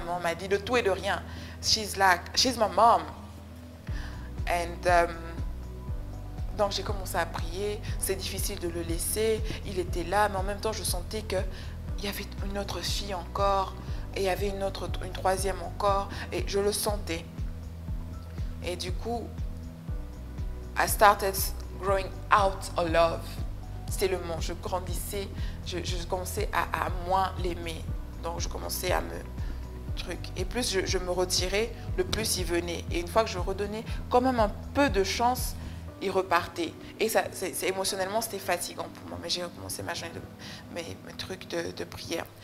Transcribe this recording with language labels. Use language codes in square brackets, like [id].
[fr] Maman m'a dit de tout et de rien. [en] She's my mom. [fr] And, donc j'ai commencé à prier. C'est difficile de le laisser. Il était là, mais en même temps, je sentais qu'il y avait une autre fille encore. Et il y avait une troisième encore. Et je le sentais. Et du coup, [en] I started growing out of love. [fr] C'était le mot. Je grandissais. Je commençais à moins l'aimer. Donc, je commençais à Et plus je me retirais, le plus il venait. Et une fois que je redonnais quand même un peu de chance, il repartait. Et ça, émotionnellement, c'était fatigant pour moi. Mais j'ai recommencé ma journée mes trucs de prière.